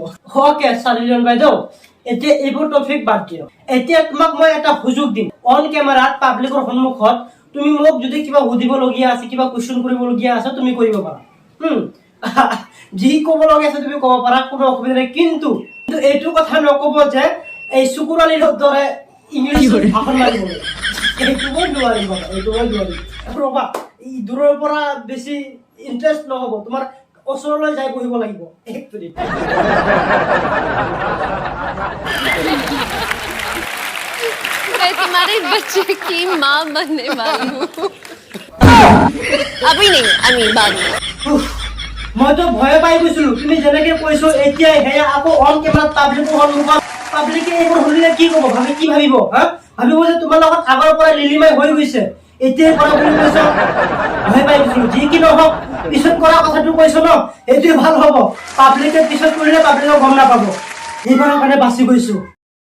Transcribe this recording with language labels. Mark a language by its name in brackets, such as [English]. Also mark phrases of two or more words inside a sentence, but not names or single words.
[Assamese] ওকে সানিলন বাইদেউ এতিয়া এইবোৰ টপিক বাদ দিও এতিয়া তোমাক মই এটা সুযোগ দিম [English] on cameraত [Assamese] পাব্লিকৰ সন্মুখত তুমি মোক যদি কিবা সুধিবলগীয়া আছে কিবা কোৱেশ্চন কৰিবলগীয়া আছে তুমি কৰিব পাৰা যি ক'ব লগা আছে তুমি ক'ব পাৰা কোনো অসুবিধা নাই কিন্তু এইটো কথা নক'ব যে এই সুকুৰালিৰ দৰে ইংলিছ ভাষণ মাৰিব এইটো মই নোৱাৰিম ৰ'বা এই দূৰৰ পৰা বেছি ইণ্টাৰেষ্ট নহ'ব তোমাৰ ওচৰলৈ যাই বহিব লাগিব এক মিনিট [Hindi] मैं तुम्हारे बच्चे की माँ बनने वाली हूँ अभी नहीं बाद में [Assamese] মইতো ভয় পাই গৈছিলো তুমি যেনেকে কৈছো এতিয়া হেয়া আকৌ [English] on cameraত [Assamese] পাব্লিকৰ সন্মুখত পাব্লিকে এইবোৰ শুনিলে কি ক'ব কি ভাবিব ভাবিব যে তোমাৰ লগত আগৰ পৰা লিলিমাই হৈ গৈছে এতিয়া কৰা বুলি কৈছো ভয় পাই গৈছিলো যি কি নহওক পিছত কৰা কথাটো কৈছো ন এইটোৱে ভাল হ'ব পাব্লিকে পিছত কৰিলে পাব্লিকে গম নাপাব এইবাৰৰ কাৰণে বাচি গৈছো